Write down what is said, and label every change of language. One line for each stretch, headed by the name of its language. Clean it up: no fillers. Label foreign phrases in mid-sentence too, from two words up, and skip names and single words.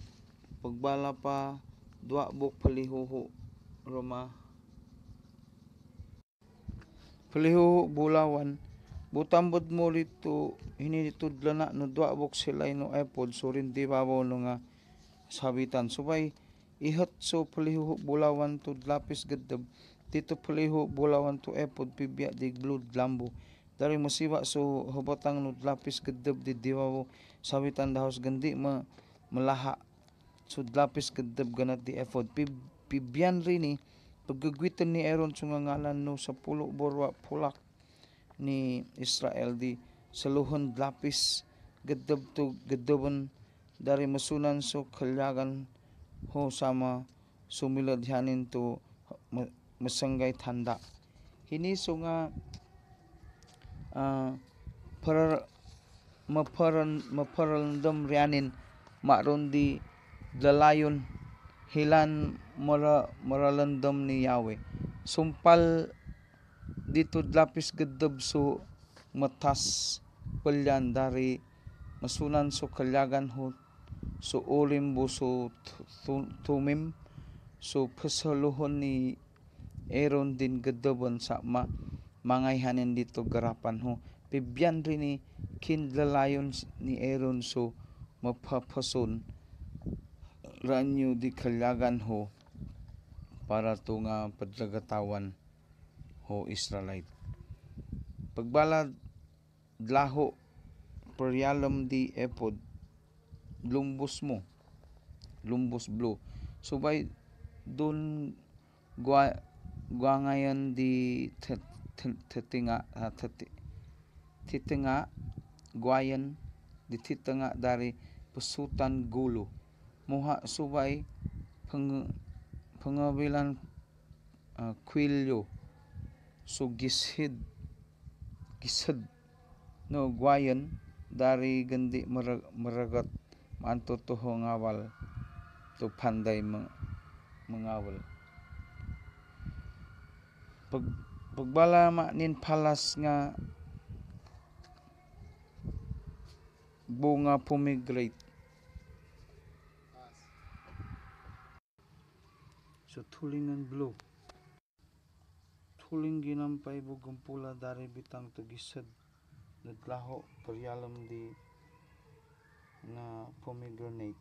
Obo Manobo: Pagbala pa dwa buk paliho roma paliho bulawan butambod mo rito hinitudla na no dwa buk silay no epod so rin di babaw no nga sabitan. Subay ihat so paliho bulawan to lapis gadab dito paliho bulawan to epod pibya di blood lambo. Dari masiba so habatang no lapis gadab di babaw sabitan dahos gandi malaha so lapis gadab ganat di epod. Pibyan rin paggagwitan ni Aaron so nga ngalan no 10 burwa pulak ni Israel di saluhon lapis gadab to gadabon dari masunan so kalyagan ho sama sumiladhanin to masanggay tanda. Hini so nga maparandam rianin maron di dalayon hilan maralandam ni Yahweh. Sumpal dito lapis gadab so matas palyan dari masunan so kalyagan ho so ulim bo so tumim so pasaluhon ni Aaron din gadaban sa mangayhanin dito garapan ho. Pibyan rin ni kinlalayon ni Aaron so mapapason ranyo di kalyagan ho para to nga padlagatawan ho Israelite. Pagbalad laho peryalam di epod lumbos blue. Subay dun guangayan di titinga guayan di titinga dari pasutan gulo. Muha subay pangabilan kwilyo so gisid no guayan dari gandi maragat manto toho ngawal to panday mangawal. Pagbala manin palas nga bunga pomegranate so tulingan blue tuling ginampay bugong pula dari bitang tugisad naglaho peryalam di nga pomegranate.